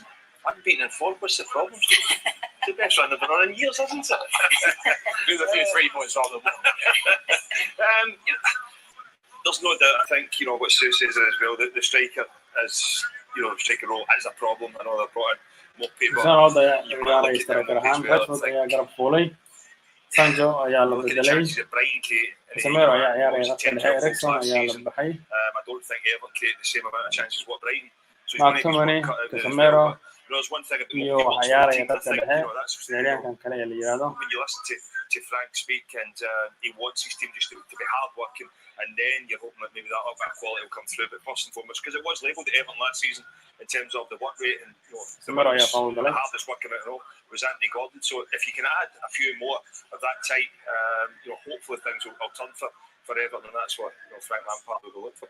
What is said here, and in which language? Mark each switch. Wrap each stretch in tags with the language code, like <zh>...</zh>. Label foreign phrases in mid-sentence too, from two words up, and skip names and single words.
<en>I haven't beaten in 4. What's the problem? It's the best run they've been on in years, hasn't it? With a few 3 points rather than 1. There's no doubt, I think, what Sue says as well, that the striker is, striker role is a problem. I know they've brought in more people.</en> <so>Sancho ayaa ciyaaraya striker ahaan. Rashford ayaa garab fuulay. Sancho ayaa la bedelay. Casemiro ayaa ciyaaraya khadka dhexe. Eriksen ayaa la baxay.</so> <en>I don't think Everton create the same amount of chances what Brighton.</en> <so>McTominay, Casemiro iyo waxa ciyaaraya khadka dhexe. Ciyaaryahankan kale ee la yiraahdo.</so> <en>When you listen to Frank speak, and he wants his team just to be hard working, and then you're hoping that maybe that little bit of quality will come through. But first and foremost, because it was labelled at Everton last season in terms of the work rate and the hardest working out of all was Anthony Gordon. So if you can add a few more of that type, hopefully things will turn for Everton, and that's what Frank Lampard will look for.</en>